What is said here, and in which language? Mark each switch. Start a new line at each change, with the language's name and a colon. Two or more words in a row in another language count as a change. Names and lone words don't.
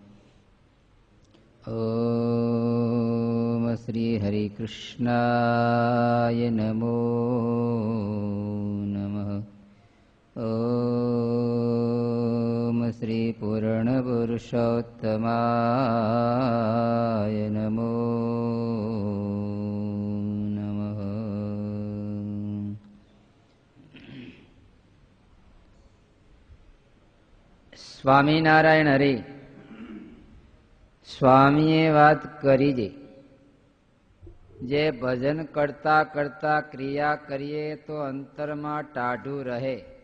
Sanskrit: ॐ श्री हरिकृष्णाय नमो नमः। ॐ श्री पूर्णपुरुषोत्तमाय नमो नमः।
Gujarati: સ્વામિનારાયણ હરિ સ્વામીએ વાત કરી જે ભજન કરતા કરતા ક્રિયા કરીએ તો અંતરમાં ટાઢું રહે